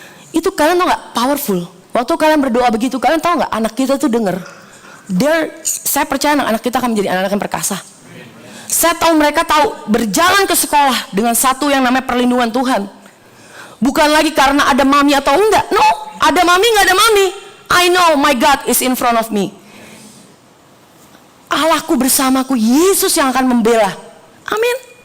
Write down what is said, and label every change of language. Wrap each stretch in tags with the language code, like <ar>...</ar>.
<id>Itu kalian tahu nggak, powerful. Waktu kalian berdoa begitu, kalian tahu nggak, anak kita tuh denger. Saya percaya anak kita akan menjadi anak-anak yang perkasa. Saya tahu mereka tahu berjalan ke sekolah dengan satu yang namanya perlindungan Tuhan. Bukan lagi karena ada mami atau enggak. No, ada mami nggak ada mami.</id> <en>I know my God is in front of me.</en> <id>Allahku bersamaku, Yesus yang akan membela. Amin.</id>